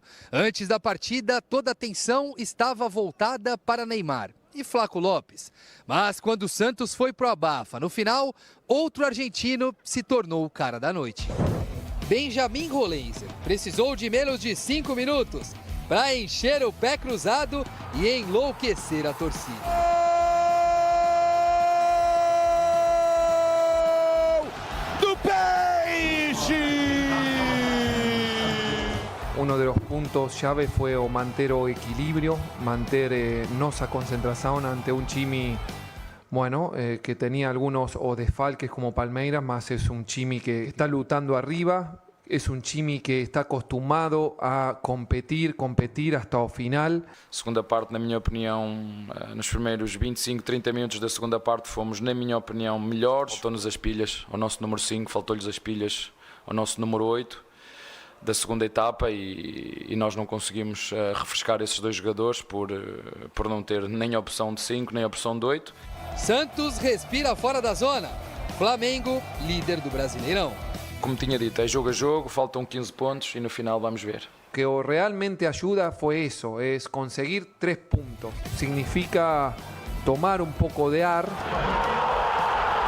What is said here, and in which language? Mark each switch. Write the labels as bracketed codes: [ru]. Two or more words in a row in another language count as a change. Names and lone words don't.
[pt] Antes da partida, toda a atenção estava voltada para Neymar e Flaco Lopes. Mas quando o Santos foi pro abafa, no final, outro argentino se tornou o cara da noite. Benjamin Roleiser precisou de menos de 5 minutos para encher o pé cruzado e enlouquecer a torcida. [es] Uno de los puntos llave fue [pt] o manter o equilibrio, manter nosa [es] concentración ante un Chimi, bueno, que tenía algunos o desfalques como Palmeiras, más es un Chimi que está lutando arriba, es un Chimi que está acostumado a competir hasta [pt] o final. Segunda parte, na minha opinião, nos primeiros 25, 30 minutos da segunda parte fomos, na minha opinião, melhores. Faltou-nos as pilhas ao nosso número 5, faltou-lhes as pilhas ao nosso número 8 da segunda etapa e nós não conseguimos refrescar esses dois jogadores por não ter nem a opção de 5, nem a opção de 8. Santos respira fora da zona. Flamengo, líder do Brasileirão. Como tinha dito, é jogo a jogo, faltam 15 pontos e no final vamos ver. O que realmente [es] ayuda fue eso, es conseguir 3 puntos. Significa tomar un poco de ar.